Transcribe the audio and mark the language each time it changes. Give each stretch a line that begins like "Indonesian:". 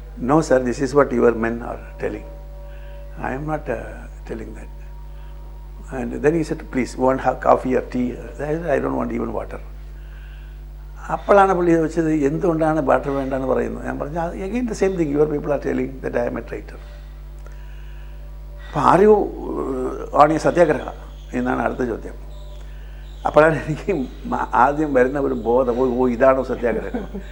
English: No sir, this is what your men are telling. I am not telling that. And then he said, please, want coffee or tea? I don't want even water.
Malayalam: അപ്പോഴാണ് പുള്ളി ചോദിച്ചത്, എന്തുകൊണ്ടാണ് water വേണ്ടെന്ന് പറയുന്നത്? ഞാൻ പറഞ്ഞു,
English: Again the same thing, your people are telling that I am a traitor.
Malayalam: അപ്പോൾ
English: are you on a satyagraha
Malayalam: എന്നാണ് അടുത്ത ചോദ്യം. അപ്പോഴാണ് എനിക്ക് ആദ്യം വരുന്ന ഒരു ബോധം, ഇതാണോ സത്യാഗ്രഹം?